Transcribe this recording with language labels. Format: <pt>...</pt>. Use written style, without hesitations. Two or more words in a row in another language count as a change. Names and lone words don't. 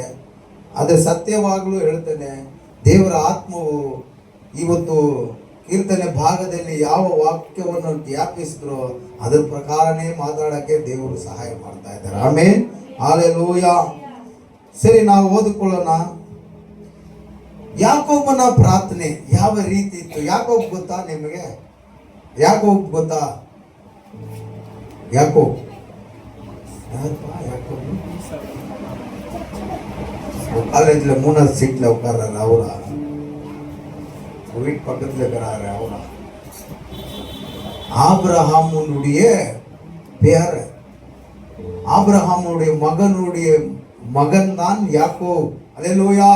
<kn>ಅದೇ ಸತ್ಯವಾಗಲೂ ಹೇಳ್ತೇನೆ, ದೇವರ ಆತ್ಮವು ಇವತ್ತು ಕೀರ್ತನೆ ಭಾಗದಲ್ಲಿ ಯಾವ ವಾಕ್ಯವನ್ನು ಜ್ಞಾಪಿಸಿದ್ರು ಅದ್ರ ಪ್ರಕಾರನೇ ಮಾತಾಡೋಕ್ಕೆ ದೇವರು ಸಹಾಯ ಮಾಡ್ತಾ ಇದ್ದಾರೆ. ಆಮೇಲೆ ಹಲ್ಲೆಲೂಯಾ. ಸರಿ, ನಾವು ಓದಿಕೊಳ್ಳೋಣ. ಯಾಕೋಬನ ಪ್ರಾರ್ಥನೆ ಯಾವ ರೀತಿ ಇತ್ತು? ಯಾಕೋಬ್ ಗೊತ್ತಾ ನಿಮಗೆ? ಯಾಕೋಬ್ ಗೊತ್ತಾ?</kn> <ta>ಯಾಕೋಬ್ காலேஜில் 3வது சீட்டில் உட்கார்றாரு. அவரா வீட்டு பக்கத்தில் இருக்கிறாரு. அவரா ஆபிரகாமுடைய பேர். ஆபிரகாமுடைய மகன் தான் யாக்கோப். அல்லேலூயா.</ta>